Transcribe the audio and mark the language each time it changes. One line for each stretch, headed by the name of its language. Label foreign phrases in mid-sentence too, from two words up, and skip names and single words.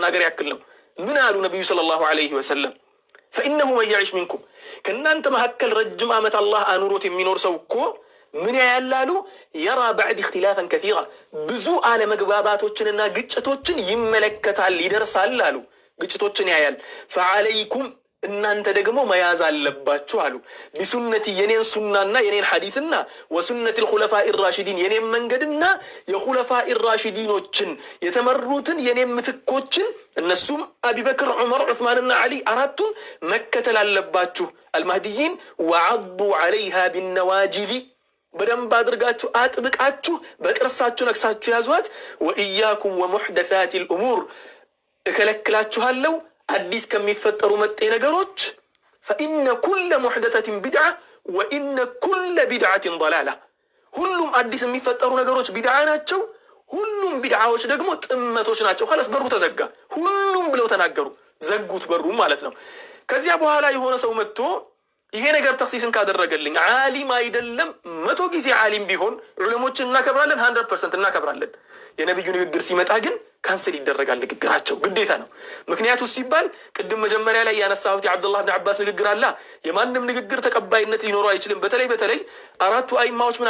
Amharic: ነገር ያክል ነው። ምን አሉ ነብዩ
Arabic: صلى الله عليه وسلم? فإنه من يعيش منكم
Amharic: ከእናንተ መካከል ረጅም ዓመት አላህ አኑሮት የሚኖር ሰው እኮ ምን ያያላሉ? የራ
Arabic: بعد اختلافا كثيرا
Amharic: ብዙ አለመግባባቶችንና ግጭቶችን ይመለከታል ይደርሳል አሉ። ግጭቶችን ያያል። فعليكم እናንተ ደግሞ መያዝ አለባችሁ አሉ። ቢሱነቲ የኔን ሱናና የኔን ሐዲስና
Arabic: وسنتي الخلفاء الراشدين
Amharic: የኔን መንገድና የኹለፋኢ ራሺዲኖችን የተመሩትን የኔን ምትኮችን እነሱም አቡበክር፣ ዑመር፣ ዑስማንና አሊ አራቱን መከተል አለባችሁ። አልማህዲይን
Arabic: وعضوا عليها بالنواجذ
Amharic: በደንብ አድርጋችሁ አጥብቃችሁ በቅርሳችሁ ነክሳችሁ ያዟት።
Arabic: وإياكم ومحدثات الأمور
Amharic: እከለክላችኋለሁ አዲስ ከሚፈጠሩ መጤ ነገሮች።
Arabic: فإن كل محدثة بدعة وإن كل بدعة ضلالة
Amharic: ሁሉም አዲስ የሚፈጠሩ ነገሮች ቢድዓ ናቸው። ሁሉም ቢድዓዎች ደግሞ ጥመቶች ናቸው። خلاص በሩ ተዘጋ። ሁሉም ብለው ተናገሩ፣ ዘጉት በሩ ማለት ነው። ከዚያ በኋላ የሆነ ሰው መጥቶ ይሄ ነገር ተክሲስን ካደረገልኝ ዓሊም አይደለም 100 ጊዜ ዓሊም ቢሆን ዑለሞችን እናከብራለን፣ 100% እናከብራለን። የነብዩ ንግግር ሲመጣ ግን ካንሰል ይደረጋል። ንግግራቸው ግዴታ ነው። ምክንያቱ ሲባል ቅድም መጀመሪያ ላይ ያነሳሁት የአብዱላህ ብን አባስ ንግግር አለ። የማንም ንግግር ተቀባይነት ሊኖረው አይችልም። በተለይ አራቱ አይማዎች ምን አሉ?